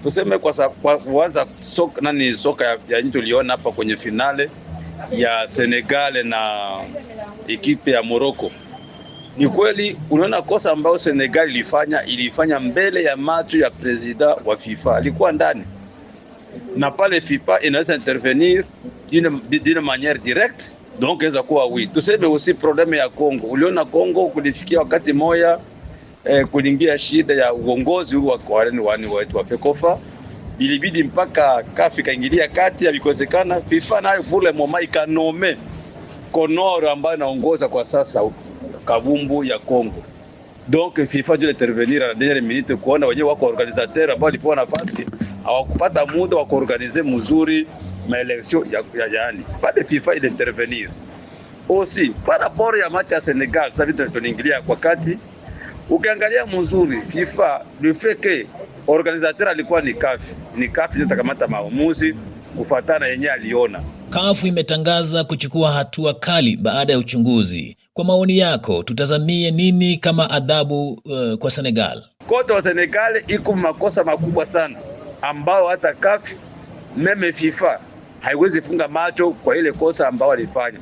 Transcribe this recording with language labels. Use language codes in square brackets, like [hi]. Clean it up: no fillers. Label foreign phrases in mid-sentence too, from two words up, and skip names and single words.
[sw] Tuseme kwa kuanza soka ya nchi tuliona hapa kwenye finale ya Senegal na ekipe ya Morocco. Ni kweli unaona kosa ambayo Senegal ilifanya mbele ya macho ya president wa FIFA. Alikuwa ndani. Na pale FIFA inaweza intervenir [fr] d'une manière directe, [sw] donc inaweza kuwa oui. Tuseme [fr] aussi problème [sw] ya Kongo. Uliona Kongo kulifikia wakati moja kulingia shida ya uongozi wa wani wetu wa Fekofa. Ilibidi mpaka CAF kaingilia kati, ilikosekana. FIFA nayo [fr] pour le moment [sw] ikanome Konoro ambaye anaongoza kwa sasa kabumbu ya Kongo. [fr] Donc FIFA doit intervenir à la dernière minute [sw] kuona wenyewe wako organisateur ambao walipewa nafasi hawakupata muda wa kuorganize mzuri maelection yani pale FIFA ile intervenir. [fr] Aussi par rapport [sw] ya match ya Senegal sasa vitu tunaingilia kwa kati, ukiangalia mzuri FIFA [fr] le fait que organisateur [sw] alikuwa ni CAF ndio takamata maamuzi kufuatana yenyewe aliona. CAF imetangaza kuchukua hatua kali baada ya uchunguzi. Kwa maoni yako, tutazamie nini kama adhabu kwa Senegal? Kote wa Senegal iko makosa makubwa sana ambao hata CAF meme FIFA haiwezi funga macho kwa ile kosa ambao walifanya.